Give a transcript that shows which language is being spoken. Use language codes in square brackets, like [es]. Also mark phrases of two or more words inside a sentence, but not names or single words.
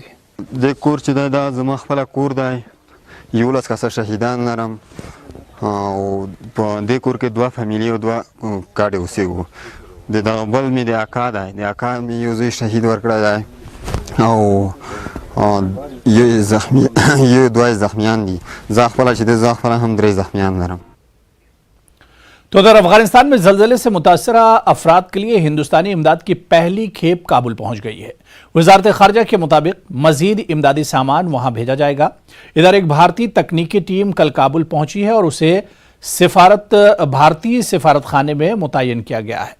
[ps] د کور چې دا زما خپله کور دی، 11 کسه شهیدان لرم او په دې کور کې 2 فامیلي او 2 ګاډې اوسېږو. د دغه بل مې د اکا دی، د اکا مې یو زوی شهید ورکړی دی او یو 2 زخمیان دي. زه خپله چې زه خپله هم 3 زخمیان لرم. [ur] تو ادھر افغانستان میں زلزلے سے متاثرہ افراد کے لیے ہندوستانی امداد کی پہلی کھیپ کابل پہنچ گئی ہے. وزارت خارجہ کے مطابق مزید امدادی سامان وہاں بھیجا جائے گا. ادھر ایک بھارتی تکنیکی ٹیم کل کابل پہنچی ہے اور اسے بھارتی سفارت خانے میں متعین کیا گیا ہے.